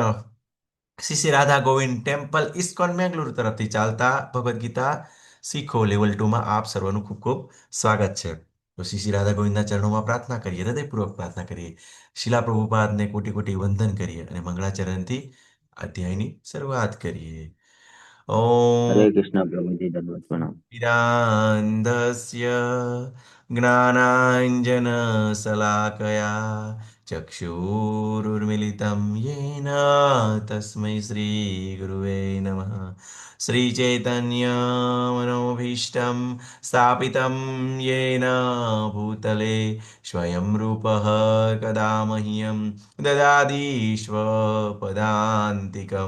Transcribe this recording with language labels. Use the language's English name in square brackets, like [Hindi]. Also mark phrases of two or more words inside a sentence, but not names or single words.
[Gujarati] શ્રી શ્રી રાધા ગોવિંદ ટેમ્પલ ઇસ્કોન મેંગલુરુ તરફથી ચાલતા ભગવદ્ ગીતા શીખો લેવલ 2માં આપ સર્વનું ખૂબ ખૂબ સ્વાગત છે. તો શ્રી શ્રી રાધા ગોવિંદના ચરણોમાં પ્રાર્થના કરીએ, હૃદયપૂર્વક પ્રાર્થના કરીએ, શિલા પ્રભુપાદને કોટી કોટી વંદન કરીએ અને મંગળાચરણથી અધ્યાયની શરૂઆત કરીએ. હરે ઓમ કૃષ્ણ પ્રભુજી, દંડવત પ્રણામ. [Sanskrit] િरान्धस्य ज्ञानाञ्जनशलाकया चक्षुरुर्मिलितं येन तस्मै श्रीगुरुवे नमः. श्रीचैतन्यमनोभीष्टं स्थापितं येन भूतले स्वयं रूपः कदा मह्यं ददाति स्वपदान्तिकं.